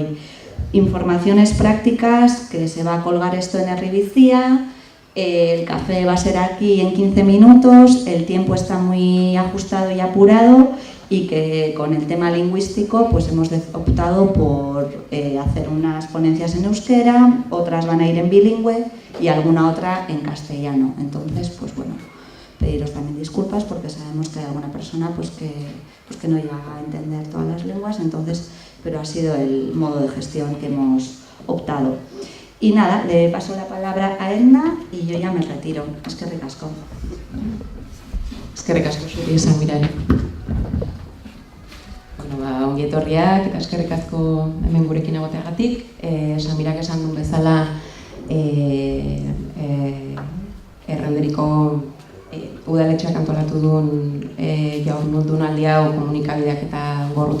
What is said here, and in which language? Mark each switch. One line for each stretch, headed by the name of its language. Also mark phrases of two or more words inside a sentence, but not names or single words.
Spanish: Informaciones prácticas, que se va a colgar esto en Erribicía, el café va a ser aquí en 15 minutos, el tiempo está muy ajustado y apurado, y que con el tema lingüístico pues hemos optado por hacer unas ponencias en euskera, otras van a ir en bilingüe y alguna otra en castellano. Entonces, pues bueno, pediros también disculpas porque sabemos que hay alguna persona pues que no llega a entender todas las lenguas, entonces, pero ha sido el modo de gestión que hemos optado. Y nada, le paso la palabra a Edna y yo ya me retiro.
Basque: Eskerrik asko. Eskerrik asko zuri, Samirari. Ongi etorriak eta eskerrik asko hemen gurekin egoteagatik. Samirak esan duen bezala, Errenderiko udaletxeak antolatu duen jardunaldi hau komunikabideak eta gorroto